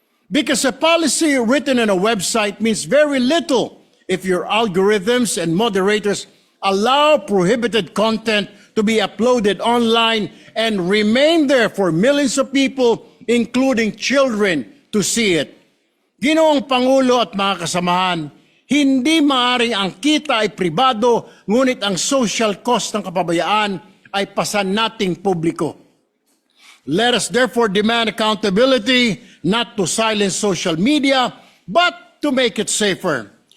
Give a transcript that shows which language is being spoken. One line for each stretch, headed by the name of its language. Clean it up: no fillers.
English: Because a policy written on a website means very little if your algorithms and moderators allow prohibited content to be uploaded online and remain there for millions of people, including children, to see it.
Filipino: Ginoong Pangulo at mga kasamahan, hindi maaaring ang kita ay pribado, ngunit ang social cost ng kapabayaan ay pasan nating publiko.
English: Let us therefore demand accountability, not to silence social media, but to make it safer.